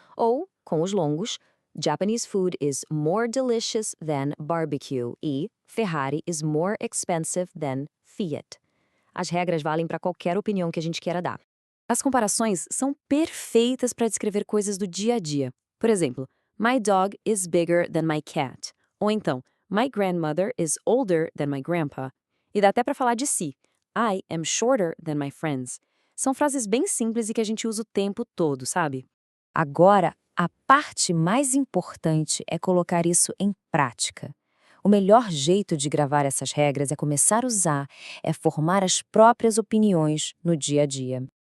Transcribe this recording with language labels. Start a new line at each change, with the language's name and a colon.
Portuguese: Ou, com os longos,
English: Japanese food is more delicious than barbecue e Ferrari is more expensive than Fiat.
Portuguese: As regras valem para qualquer opinião que a gente queira dar. As comparações são perfeitas para descrever coisas do dia a dia. Por exemplo,
English: My dog is bigger than my cat.
Portuguese: Ou então,
English: My grandmother is older than my grandpa.
Portuguese: E dá até para falar de si.
English: I am shorter than my friends.
Portuguese: São frases bem simples e que a gente usa o tempo todo, sabe? Agora, a parte mais importante é colocar isso em prática. O melhor jeito de gravar essas regras é começar a usar, é formar as próprias opiniões no dia a dia.